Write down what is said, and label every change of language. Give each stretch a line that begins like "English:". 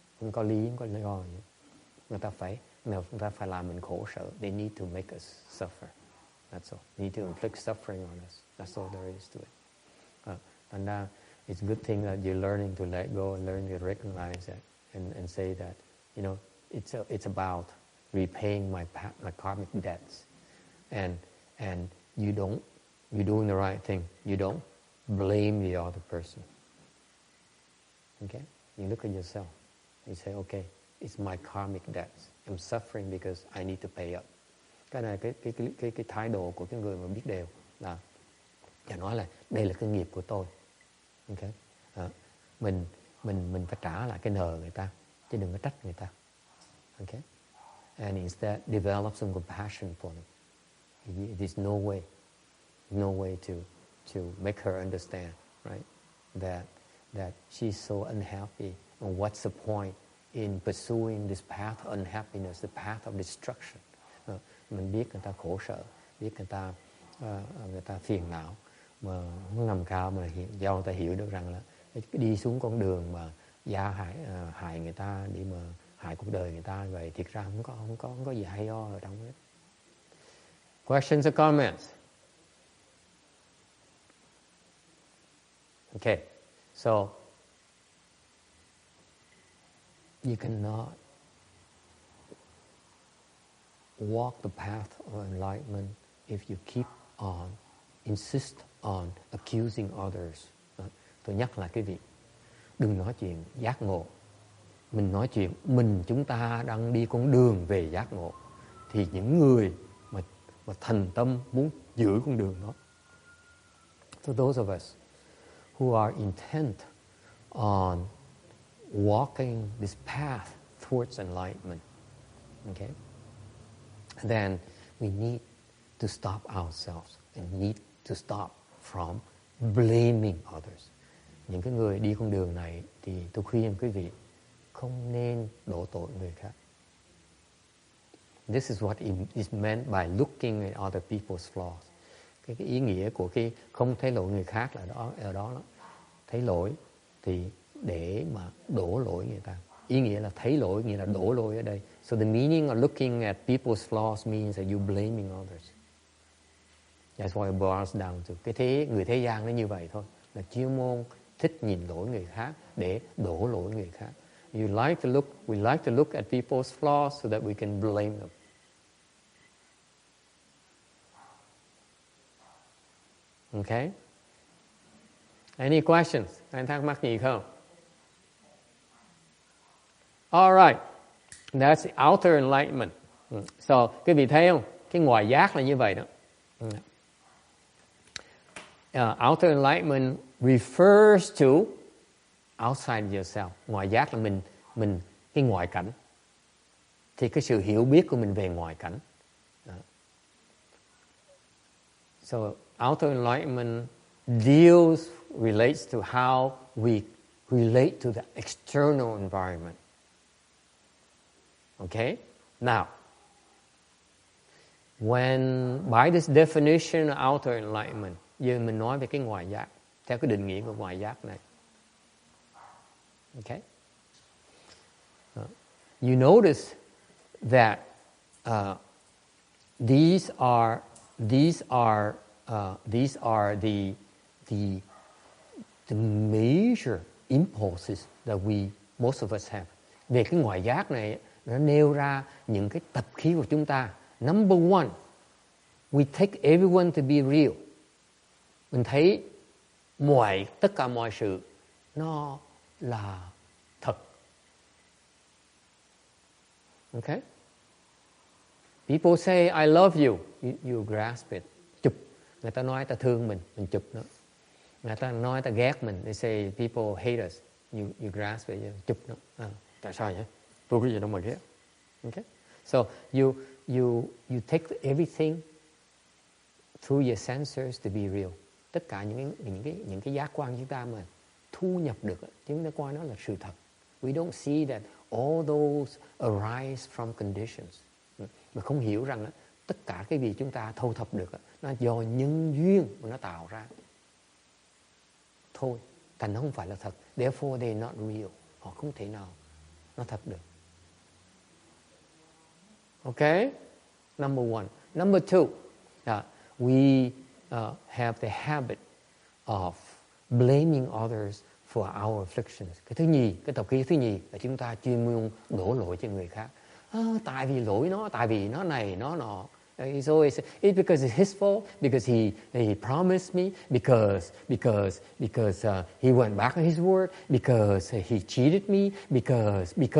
Vietnamese: Không có lý, không có lý do gì. Người ta phải làm mình khổ sở.
English: They need to make us suffer. That's all. They need to inflict suffering on us. That's all there is to it. And it's a good thing that you're learning to let go and learning to recognize that and say that, you know, it's about repaying my karmic debts. And you're doing the right thing. You don't blame the other person. Okay? You look at yourself. You say, okay, it's my karmic debts. I'm suffering because I need to pay up.
Vietnamese: Cái này cái thái độ của cái người mà biết điều là nói là đây là cái nghiệp của tôi. Okay? Mình phải trả lại cái nợ người ta, chứ đừng có trách người ta. Okay?
English: And instead develop some compassion for them. There's no way to make her understand, right? That she's so unhappy, and what's the point in pursuing this path of unhappiness, the path of destruction?
Vietnamese: Mình biết người ta khổ sợ, biết người ta phiền não, mà nó nằm cao mà do người ta hiểu được rằng là đi xuống con đường mà hại người ta để mà hại cuộc đời người ta, vậy thiệt ra không có gì hay ho ở trong đó.
English: Questions or comments? Okay, so you cannot walk the path of enlightenment if you keep on, insist on accusing others.
Vietnamese: Tôi nhắc lại cái việc, đừng nói chuyện giác ngộ. Mình nói chuyện chúng ta đang đi con đường về giác ngộ, thì những người mà thành tâm muốn giữ con đường đó.
English: So those of us who are intent on walking this path towards enlightenment, okay, then we need to stop ourselves and need to stop from blaming others.
Vietnamese: Những cái người đi con đường này thì tôi khuyên quý vị không nên đổ tội người khác.
English: This is what is meant by looking at other people's flaws.
Vietnamese: Cái ý nghĩa của cái không thấy lỗi người khác là ở đó. Thấy lỗi thì để mà đổ lỗi người ta. Ý nghĩa là thấy lỗi nghĩa là đổ lỗi ở đây.
English: So the meaning of looking at people's flaws means that you're blaming others. That's what it boils down to.
Vietnamese: Người thế gian nó như vậy thôi. Là chuyên môn thích nhìn lỗi người khác để đổ lỗi người khác.
English: We like to look at people's flaws so that we can blame them.
Vietnamese: Okay?
English: Any questions?
Vietnamese: Anh thắc mắc gì không?
English: All right. That's outer enlightenment.
Vietnamese: So, quý vị thấy không? Cái ngoại giác là như vậy đó.
English: Outer enlightenment refers to outside yourself.
Vietnamese: Ngoại giác là mình cái ngoại cảnh. Thì cái sự hiểu biết của mình về ngoại cảnh.
English: So, outer enlightenment relates to how we relate to the external environment. Okay? Now, by this definition of outer enlightenment,
Vietnamese: giờ mình nói về cái ngoại giác, theo cái định nghĩa của ngoại giác này.
English: Okay? You notice that these are the major impulses that most of us have.
Vietnamese: Về cái ngoại giác này, nó nêu ra những cái tập khí của chúng ta.
English: Number one, we take everyone to be real.
Vietnamese: Mình thấy tất cả mọi sự nó là thật.
English: Okay? People say I love you, you grasp it.
Vietnamese: Chụp. Người ta nói ta thương mình chụp nó. Người ta nói ta ghét mình,
English: they say people hate us, you grasp it,
Vietnamese: chụp nó. Tại sao vậy? Tôi cái gì đâu mà ghét. Okay?
English: So you take everything through your sensors to be real.
Vietnamese: Tất cả những cái giác quan chúng ta mà thu nhập được, chúng ta coi nó là sự thật.
English: We don't see that all those arise from conditions.
Vietnamese: Mà không hiểu rằng tất cả cái gì chúng ta thâu thập được nó do nhân duyên mà nó tạo ra. Thôi, thành nó không phải là thật.
English: Therefore they're not real.
Vietnamese: Họ không thể nào nó thật được.
English: Okay? Number one. Number two, we have the habit of blaming others for our afflictions.
Vietnamese: Cái tập khí thứ nhì là chúng ta chuyên môn đổ lỗi cho người khác. Tại vì lỗi nó, tại vì nó này, nó nọ.
English: It's because it's his fault, because he promised me, because he went back on his word, because he cheated me, because.